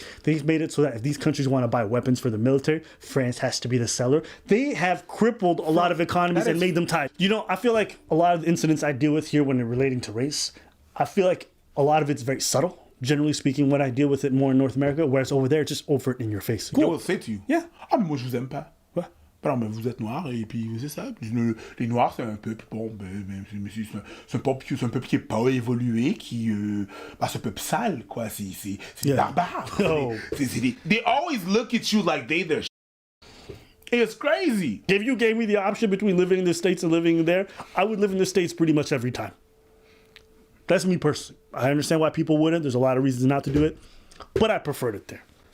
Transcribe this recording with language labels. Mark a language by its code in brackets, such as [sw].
[en] They've made it so that if these countries want to buy weapons for the military, France has to be the seller. They have crippled a lot of economies and made them tied. You know, I feel like a lot of the incidents I deal with here when they're relating to race, I feel like a lot of it's very subtle. Generally speaking, when I deal with it more in North America, whereas over there, it's just overt in your face. They will say to you, Yeah. [fr] ah, mais moi, je vous aime pas. Ouais. Pardon, mais vous êtes noir, et puis c'est ça. Les noirs, c'est un peuple, bon, c'est un peuple qui n'est pas évolué, qui, c'est un peuple sale, quoi. C'est [en] Yeah. [fr] barbare. [en] Oh. They always look at you like they their It's crazy. If you gave me the option between living in the States and living there, I would live in the States pretty much every time. That's me personally. I understand why people wouldn't. There's a lot of reasons not to do it, but I preferred it there.